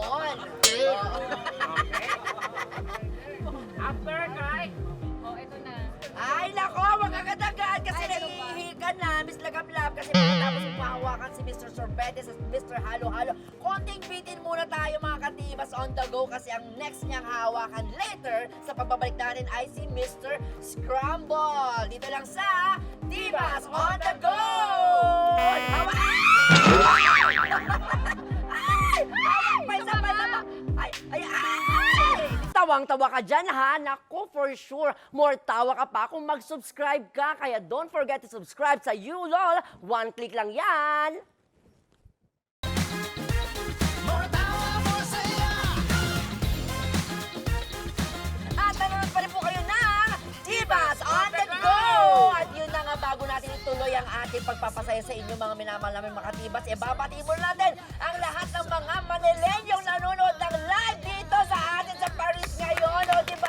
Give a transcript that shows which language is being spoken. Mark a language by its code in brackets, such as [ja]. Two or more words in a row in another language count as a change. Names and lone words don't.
[en] Oh. After, Kai. [tl] Oh, ito na. Ay, nako, wag agad-agad kasi Ay, ano ba? nahihihi ka na, Miss Lagablab. Kasi pagkatapos yung pahawakan si Mr. Sorbetes at Mr. Halo-Halo, konting bitin muna tayo mga katibas on the go kasi ang next niyang hawakan later sa pagbabalik natin ay si Mr. Scramble. Dito lang sa Tibas on the Go! Hawa! Ay! Ay! Ay! Tawang-tawa ka dyan, ha? Naku, [en] for sure. [tl] More tawa ka pa kung mag-subscribe ka. [en] Kaya don't forget to subscribe sa YouLol. One click [tl] lang yan. At nanonood pa rin po kayo ng Divas on the Go! At yun na nga, bago natin ituloy ang ating pagpapasaya sa inyo mga minamahal namin mga Divas, babati mo natin ang lahat ng mga Manilenyong nanonood ng live dito sa atin sa Paris ngayon, o diba?